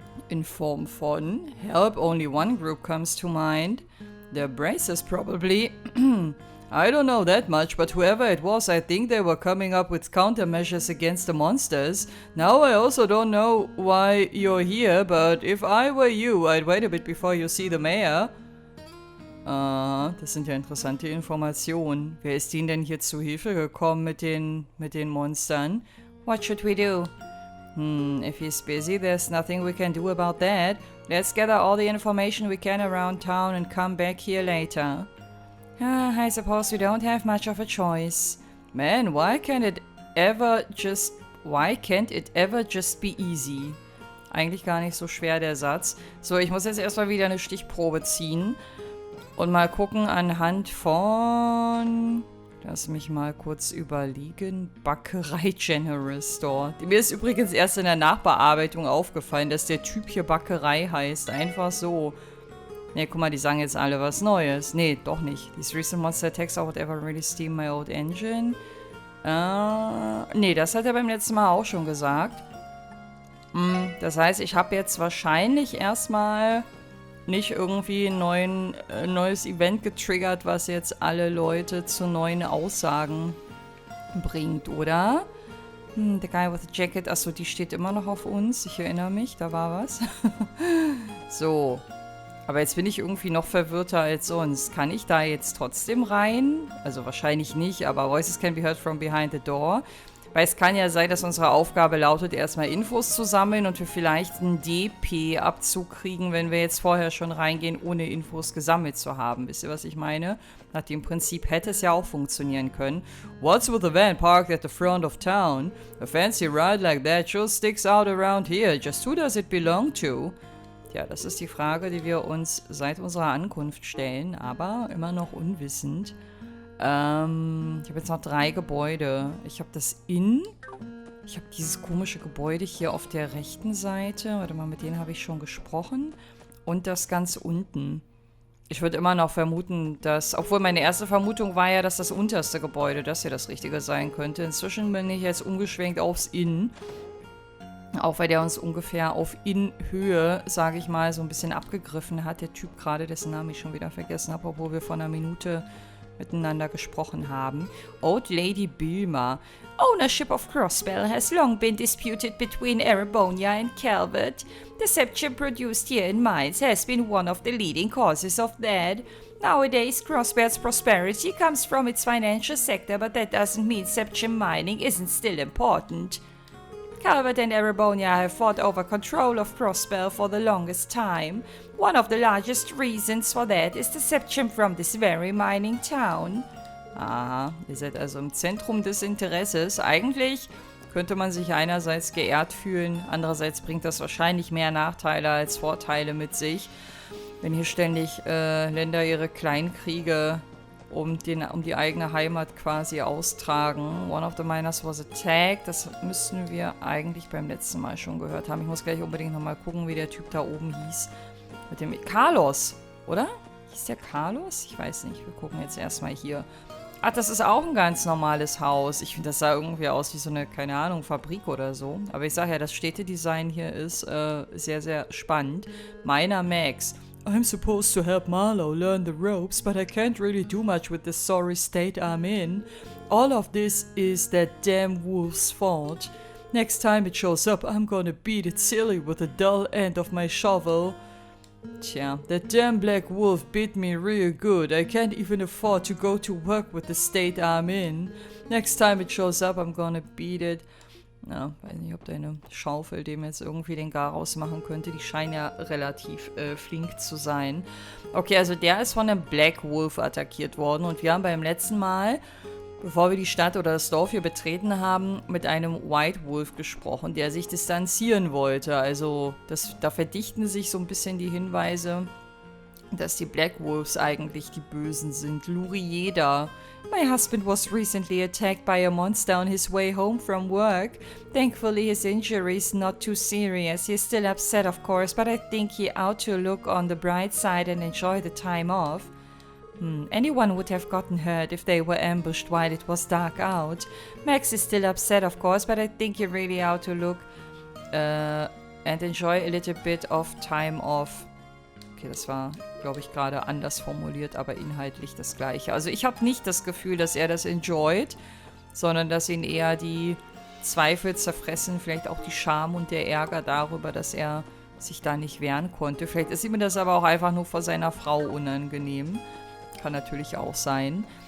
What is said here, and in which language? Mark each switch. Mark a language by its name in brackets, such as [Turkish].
[German] In form von [English] help, only one group comes to mind. The Braces probably. I don't know that much, but whoever it was, I think they were coming up with countermeasures against the monsters. Now I also don't know why you're here, but if I were you, I'd wait a bit before you see the mayor. [German] Das sind ja interessante Informationen. Wer ist Ihnen denn hier zu Hilfe gekommen mit den Monstern? [English] What should we do? If he's busy, there's nothing we can do about that. Let's gather all the information we can around town and come back here later. I suppose we don't have much of a choice. Man, why can't it ever just be easy? [German] Eigentlich gar nicht so schwer, der Satz. So, ich muss jetzt erstmal wieder eine Stichprobe ziehen und mal gucken anhand von... Lass mich mal kurz überlegen. Bäckerei General Store. Mir ist übrigens erst in der Nachbearbeitung aufgefallen, dass der Typ hier Bäckerei heißt. Einfach so. Ne, guck mal, die sagen jetzt alle was Neues. Ne, doch nicht. [English] These recent monster attacks or whatever really steam my old engine. [German] Ne, das hat er beim letzten Mal auch schon gesagt. Das heißt, ich habe jetzt wahrscheinlich erstmal nicht irgendwie ein neues Event getriggert, was jetzt alle Leute zu neuen Aussagen bringt, oder? [English] The guy with the jacket, [German] achso, die steht immer noch auf uns. Ich erinnere mich, da war was. So. Aber jetzt bin ich irgendwie noch verwirrter als sonst. Kann ich da jetzt trotzdem rein? Also wahrscheinlich nicht, aber [English] Voices can be heard from behind the door. [German] Weil es kann ja sein, dass unsere Aufgabe lautet, erstmal Infos zu sammeln und wir vielleicht einen DP-Abzug kriegen, wenn wir jetzt vorher schon reingehen, ohne Infos gesammelt zu haben. Wisst ihr, was ich meine? Nach dem Prinzip hätte es ja auch funktionieren können. [English] What's with the van parked at the front of town? A fancy ride like that sure sticks out around here. Just who does it belong to? [German] Ja, das ist die Frage, die wir uns seit unserer Ankunft stellen, aber immer noch unwissend. Ich habe jetzt noch 3 Gebäude. Ich habe das Inn. Ich habe dieses komische Gebäude hier auf der rechten Seite. Warte mal, mit denen habe ich schon gesprochen. Und das ganz unten. Ich würde immer noch vermuten, dass... Obwohl meine erste Vermutung war ja, dass das unterste Gebäude, das hier das Richtige sein könnte. Inzwischen bin ich jetzt umgeschwenkt aufs Inn. Auch weil der uns ungefähr auf Innenhöhe, sage ich mal, so ein bisschen abgegriffen hat. Der Typ gerade, dessen Namen ich schon wieder vergessen habe, obwohl wir vor einer Minute miteinander gesprochen haben. [English] Old Lady Bilma. Ownership of Crossbell has long been disputed between Erebonia and Calvert. Deception produced here in mines has been one of the leading causes of that. Nowadays, Crossbell's prosperity comes from its financial sector, but that doesn't mean Seption mining isn't still important. Calvert and Erebonia have fought over control of Prospel for the longest time. One of the largest reasons for that is deception from this very mining town. [German] Aha, ihr seid also im Zentrum des Interesses. Eigentlich könnte man sich einerseits geehrt fühlen, andererseits bringt das wahrscheinlich mehr Nachteile als Vorteile mit sich, wenn hier ständig Länder ihre Kleinkriege um die eigene Heimat quasi austragen. [English] One of the miners was attacked. [German] Das müssten wir eigentlich beim letzten Mal schon gehört haben. Ich muss gleich unbedingt nochmal gucken, wie der Typ da oben hieß. Mit dem Carlos, oder? Hieß der Carlos? Ich weiß nicht. Wir gucken jetzt erstmal hier. Ach, das ist auch ein ganz normales Haus. Ich finde, das sah irgendwie aus wie so eine, keine Ahnung, Fabrik oder so. Aber ich sage ja, das Städtedesign hier ist sehr, sehr spannend. [English] Miner Max. I'm supposed to help Marlowe learn the ropes, but I can't really do much with the sorry state I'm in. All of this is that damn wolf's fault. Next time it shows up, I'm gonna beat it silly with the dull end of my shovel. Tja, that damn black wolf beat me real good. I can't even afford to go to work with the state I'm in. Next time it shows up, I'm gonna beat it. [German] Ja, weiß nicht, ob deine Schaufel dem jetzt irgendwie den Garaus machen könnte. Die scheinen ja relativ flink zu sein. Okay, also der ist von einem Black Wolf attackiert worden. Und wir haben beim letzten Mal, bevor wir die Stadt oder das Dorf hier betreten haben, mit einem White Wolf gesprochen, der sich distanzieren wollte. Also da verdichten sich so ein bisschen die Hinweise, dass die Black Wolves eigentlich die Bösen sind. Lurieda. [English] My husband was recently attacked by a monster on his way home from work. Thankfully his injury is not too serious. He's still upset of course, but I think he ought to look on the bright side and enjoy the time off. Anyone would have gotten hurt if they were ambushed while it was dark out. Max is still upset of course, but I think he really ought to look and enjoy a little bit of time off. [German] Okay, das war, glaube ich, gerade anders formuliert, aber inhaltlich das Gleiche. Also ich habe nicht das Gefühl, dass er das enjoyt, sondern dass ihn eher die Zweifel zerfressen, vielleicht auch die Scham und der Ärger darüber, dass er sich da nicht wehren konnte. Vielleicht ist ihm das aber auch einfach nur vor seiner Frau unangenehm. Kann natürlich auch sein.